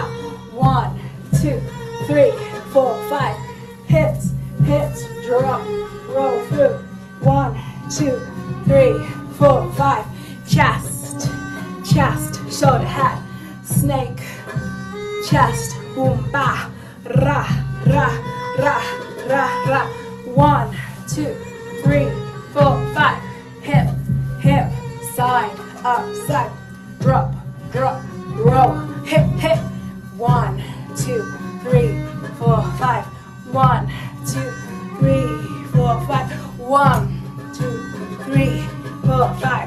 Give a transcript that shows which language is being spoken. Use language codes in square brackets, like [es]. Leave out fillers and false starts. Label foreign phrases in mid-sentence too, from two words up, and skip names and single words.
[en] 1, 2, 3, 4, 5. Hit, hit, drop, roll through. 1, 2, 3, 4, 5. Chest, chest, shoulder, head, snake, chest, boom, ba, ra, ra, ra, ra, ra. 1, 2, 3, 4, 5. Hip, hip, side, up, side. Drop, drop, roll. Hip, hip. 1, 2, 3, 4, 5. 1, 2, 3, 4, 5. 1, 2, 3, 4, 5.